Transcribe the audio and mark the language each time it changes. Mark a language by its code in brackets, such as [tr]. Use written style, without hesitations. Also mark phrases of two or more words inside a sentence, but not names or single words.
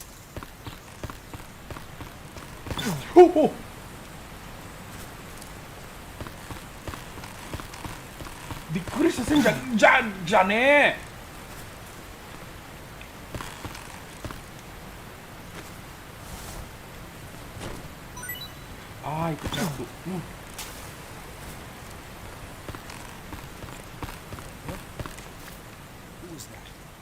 [ja] びっくりさせんじゃねえ。 [id] Ah, ikut satu. [en] Who was that?